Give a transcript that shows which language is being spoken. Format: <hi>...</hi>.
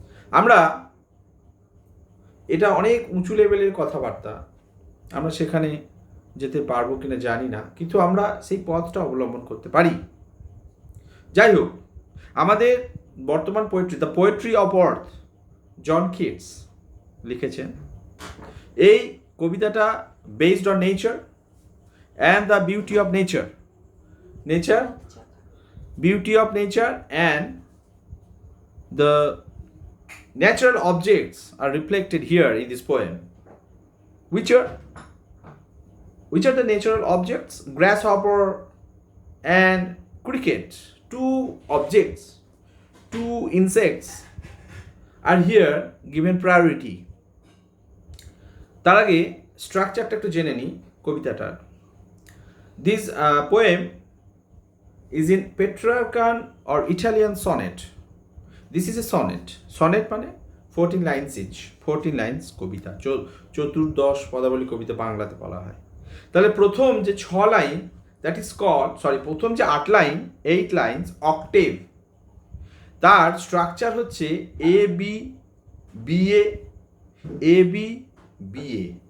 <bn>আমরা এটা অনেক উঁচু লেভেলের কথাবার্তা, আমরা সেখানে যেতে পারবো কিনা জানি না, কিন্তু আমরা সেই পথটা অবলম্বন করতে পারি। যাই হোক, আমাদের বর্তমান poetry, the poetry of earth, John Keats লিখেছেন। এই কবিতাটা</bn> <en>Based on nature and the beauty of nature, beauty of nature and the natural objects are reflected here in this poem. Which are the natural objects? Grasshopper and cricket, two objects, two insects are here given priority.</en> <bn>তার আগে স্ট্রাকচারটা একটু জেনে নিই কবিতাটার।</bn> <en>This poem is in Petrarchan or Italian sonnet. This is a sonnet.</en> <bn>Sonnet মানে</bn> <en>14 lines each, 14 lines</en> <bn>কবিতা, চতুর্দশ পদাবলী কবিতা বাংলাতে বলা হয়। তাহলে প্রথম যে 6 লাইন,</bn> <en>that is called,</en> <bn>প্রথম যে 8 লাইন,</bn> <en>8 lines octave.</en> <bn>তার স্ট্রাকচার হচ্ছে A B B A B B A.</bn>